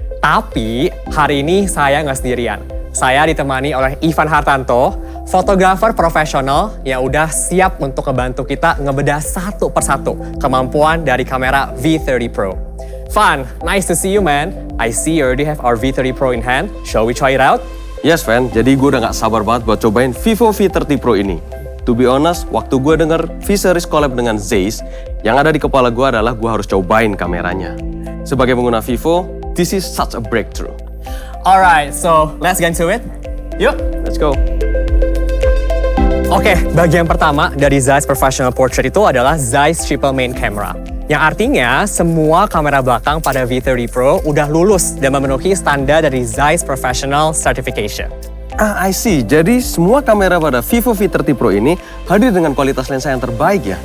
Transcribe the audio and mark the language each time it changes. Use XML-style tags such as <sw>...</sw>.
<id>Tapi hari ini saya nggak sendirian. Saya ditemani oleh Ivan Hartanto, fotografer profesional yang udah siap untuk ngebantu kita ngebedah satu persatu kemampuan dari kamera V30 Pro.</id> <en>Van, nice to see you man. I see you already have our V30 Pro in hand. Shall we try it out?</en> <id>Yes Van, jadi gue udah gak sabar banget buat cobain Vivo V30 Pro ini.</id> <en>To be honest,</en> <id>waktu gue denger V-Series collab dengan Zeiss, yang ada di kepala gue adalah gue harus cobain kameranya. Sebagai pengguna Vivo,</id> <en>this is such a breakthrough. Alright, so let's get into it.</en> <id>Yuk!</id> <en>Let's go.</en> <id>Oke, bagian pertama dari Zeiss Professional Portrait itu adalah Zeiss Triple Main Camera. Yang artinya semua kamera belakang pada V30 Pro udah lulus dan memenuhi standar dari Zeiss Professional Certification.</id> <en>I see.</en> <id>Jadi semua kamera pada Vivo V30 Pro ini hadir dengan kualitas lensa yang terbaik ya?</id>